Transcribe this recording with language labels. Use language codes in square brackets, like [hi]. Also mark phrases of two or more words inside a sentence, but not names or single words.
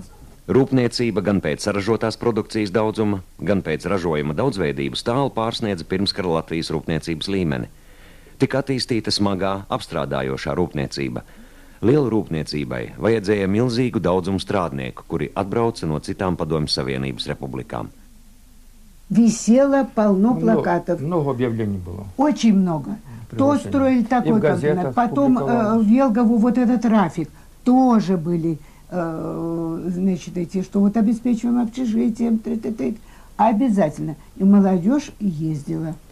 [lv] Rūpniecība gan pēc saražotās produkcijas daudzuma, gan pēc ražojuma daudzveidības tālu pārsniedza pirmskara Latvijas rūpniecības līmeni. Tika attīstīta smagā, apstrādājošā rūpniecība. Lielu rūpniecībai vajadzēja milzīgu daudzumu strādnieku, kuri atbrauca no citām Padomju Savienības republikām. [ru] Висело полно плакатов. Много объявлений было. Очень много. То строили такой комбинат. Потом в Елгову вот этот Рафик. Тоже были, значит, эти, что вот обеспечиваем общежитием. Обязательно. И молодежь ездила.